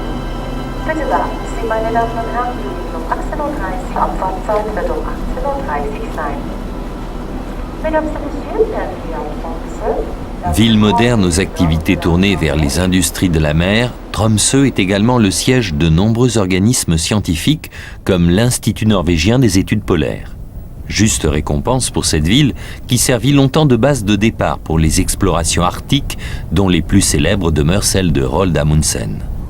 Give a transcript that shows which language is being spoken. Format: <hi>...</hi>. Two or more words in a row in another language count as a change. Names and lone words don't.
<de>Bitte beachten Sie, meine Damen und Herren, wir liegen um 18:30 Uhr, Abfahrtzeit wird um 18:30 Uhr sein.</de> <fr>Mesdames et Messieurs, bienvenue à Tromsø. Ville moderne aux activités tournées vers les industries de la mer, Tromsø est également le siège de nombreux organismes scientifiques comme l'Institut norvégien des études polaires. Juste récompense pour cette ville qui servit longtemps de base de départ pour les explorations arctiques dont les plus célèbres demeurent celles de Roald Amundsen.</fr>